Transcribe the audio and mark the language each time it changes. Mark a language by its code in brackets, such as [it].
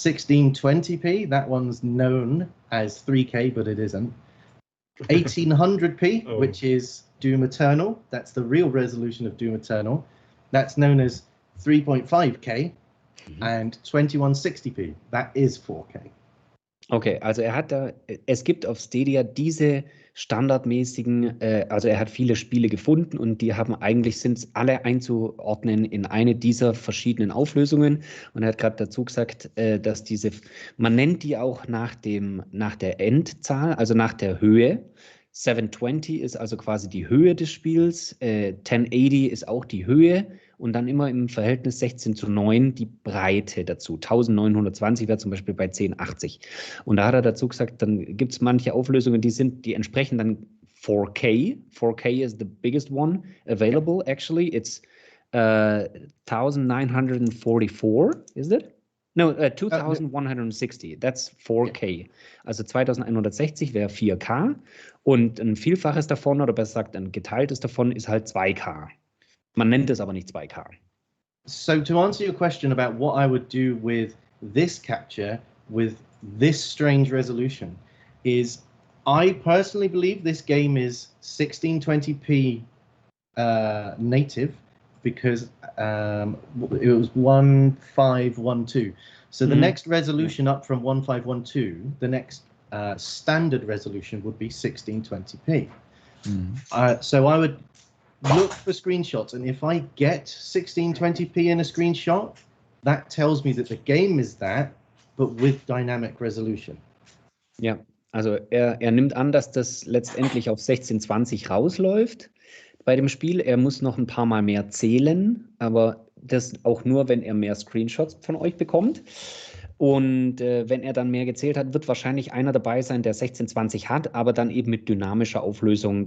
[en] 1620p, that one's known as 3K, but it isn't. 1800p, which is Doom Eternal, that's the real resolution of Doom Eternal. That's known as 3.5K, and 2160p, that is 4K. [de] Okay, also es gibt auf Stadia diese standardmäßigen, also er hat viele Spiele gefunden, und die sind alle einzuordnen in eine dieser verschiedenen Auflösungen, und er hat gerade dazu gesagt, dass man nennt die auch nach der Endzahl, also nach der Höhe. 720 ist also quasi die Höhe des Spiels, 1080 ist auch die Höhe, und dann immer im Verhältnis 16:9 die Breite dazu. 1920 wäre zum Beispiel bei 1080. Und da hat er dazu gesagt, dann gibt es manche Auflösungen, die entsprechen dann 4K. [en] 4K is the biggest one available, actually. It's 1944, is it? No, 2160. That's 4K. [de] Also 2160 wäre 4K. Und ein Vielfaches davon, oder besser gesagt ein geteiltes davon, ist halt 2K. Man nennt es aber nicht 2K. [en] So to answer your question about what I would do with this capture with this strange resolution is, I personally believe this game is 1620p native, because it was 1512. So the next resolution up from 1512, the next standard resolution would be 1620p. So I would look for screenshots, and if I get 1620p in a screenshot, that tells me that the game is that, but with dynamic resolution. [de] Ja, also er nimmt an, dass das letztendlich auf 1620 rausläuft bei dem Spiel. Er muss noch ein paar Mal mehr zählen, aber das auch nur, wenn er mehr Screenshots von euch bekommt. Und wenn er dann mehr gezählt hat, wird wahrscheinlich einer dabei sein, der 1620 hat, aber dann eben mit dynamischer Auflösung.